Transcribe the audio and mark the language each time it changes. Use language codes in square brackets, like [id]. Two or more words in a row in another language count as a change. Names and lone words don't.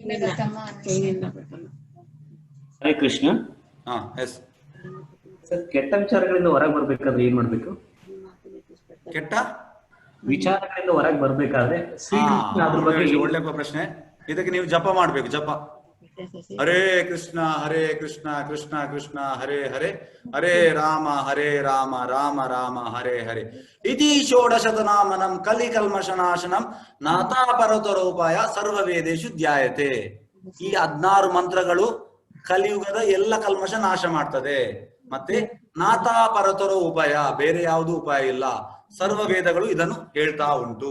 [kn] ಹರೇ ಕೃಷ್ಣ. ಎಸ್. ಕೆಟ್ಟ ವಿಚಾರಗಳಿಂದ ಹೊರಗೆ ಬರ್ಬೇಕಾದ್ರೆ ಏನ್ ಮಾಡ್ಬೇಕು? ಕೆಟ್ಟ ವಿಚಾರಗಳಿಂದ ಹೊರಗೆ ಬರ್ಬೇಕಾದ್ರೆ ಒಳ್ಳೆ ಪ್ರಶ್ನೆ. ಇದಕ್ಕೆ ನೀವು ಜಪ ಮಾಡ್ಬೇಕು. [sa] ಜಪ ಹರೇ ಕೃಷ್ಣ ಹರೇ ಕೃಷ್ಣ ಕೃಷ್ಣ ಕೃಷ್ಣ ಹರೇ ಹರೇ ಹರೇ ರಾಮ ರಾಮ ರಾಮ ಹರೇ ಹರೇ ಇತಿ ಷೋಡಶತನಾಮನಂ ಕಲಿ ಕಲ್ಮಶನಾಶನಂ ನಾಥಾಪರತರೋಪಾಯ ಸರ್ವ ವೇದೇಶು ಧ್ಯಾಯತೆ. [kn] ಈ 16 ಮಂತ್ರಗಳು ಕಲಿಯುಗದ ಎಲ್ಲ ಕಲ್ಮಶ ನಾಶ ಮಾಡ್ತದೆ. ಮತ್ತೆ [sa] ನಾಥಾಪರತರೋ ಉಪಾಯ, [kn] ಬೇರೆ ಯಾವುದು ಉಪಾಯ ಇಲ್ಲ. ಸರ್ವ ವೇದಗಳು ಇದನ್ನು ಹೇಳ್ತಾ ಉಂಟು.